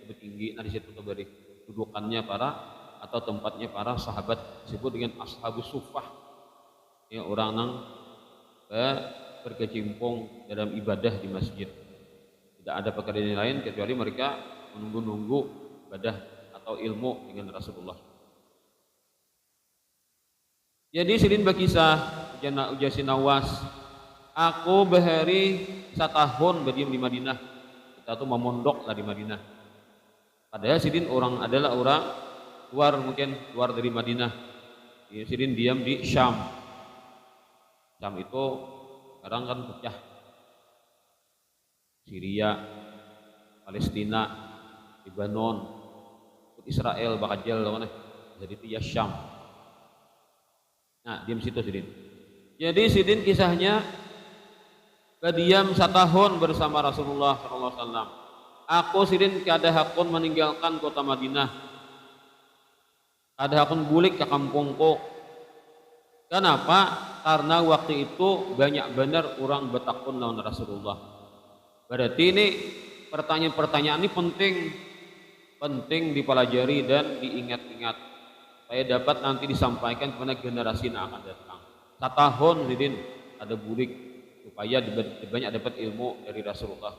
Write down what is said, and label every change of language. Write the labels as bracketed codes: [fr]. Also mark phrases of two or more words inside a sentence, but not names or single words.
[id] Nah di situ beri dudukannya para atau tempatnya para sahabat disebut dengan ashabus suffah. [bjn] Ya, orang nang berkecimpung dalam ibadah di masjid. [id] Tidak ada pekerjaan lain kecuali mereka menunggu-nunggu ibadah atau ilmu dengan Rasulullah. [bjn] Jadi sidin berkisah ujasi Nawas, aku bahari setahun berdiam di Madinah. Kita tuh memondok lah di Madinah. Padahal sidin adalah orang luar dari Madinah. Sidin diam di Syam. [id] Syam itu sekarang kan pecah. Syria, Palestina, Lebanon, Israel, bakal mana? [bjn] Jadi itu ya Syam. Nah, diam situ sidin. Jadi sidin kisahnya berdiam setahun bersama Rasulullah SAW. Aku sidin kada hakun meninggalkan kota Madinah. Kada hakun bulik ke kampungku. [id] Kenapa? [bjn] Karena waktu itu banyak benar orang bertakun lawan Rasulullah. [id] Berarti ini pertanyaan-pertanyaan ini penting dipelajari dan diingat-ingat supaya dapat nanti disampaikan kepada generasi yang akan datang. [bjn] Setahun sidin ada bulik supaya banyak dapat ilmu dari Rasulullah.